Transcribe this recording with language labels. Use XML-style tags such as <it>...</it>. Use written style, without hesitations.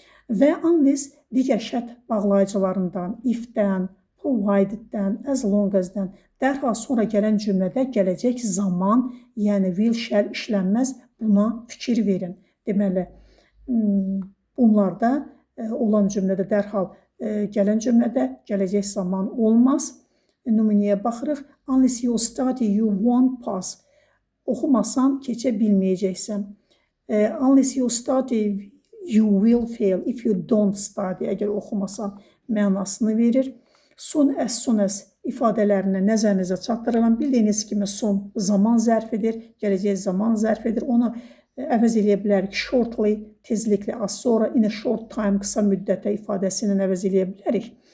<az>Və unless digər şərt bağlayıcılarından if-dən, provided-dən, as long as-dən dərhal sonra gələn cümlədə gələcək zaman, yəni will, shall işlənməz. Buna fikir verin. Deməli, bunlarda olan cümlədə dərhal gələn cümlədə gələcək zaman olmaz. Nümunəyə baxırıq.</az> <en>Unless you study, you won't pass.</en> <az>Oxumasan keçə bilməyəcəksən.</az> <en>Unless you study, you will fail. If you don't study,</en> <az>əgər oxumasan mənasını verir. Soon as ifadələrini nəzərinizə çatdırıram. Bildiyiniz kimi son zaman zərfidir, gələcək zaman zərfidir. Onu əvəz eləyə bilərik. Shortly, tezliklə, az sonra,</az> <en>in a short time,</en> <az>qısa müddətə ifadəsini əvəz eləyə bilərik.</az>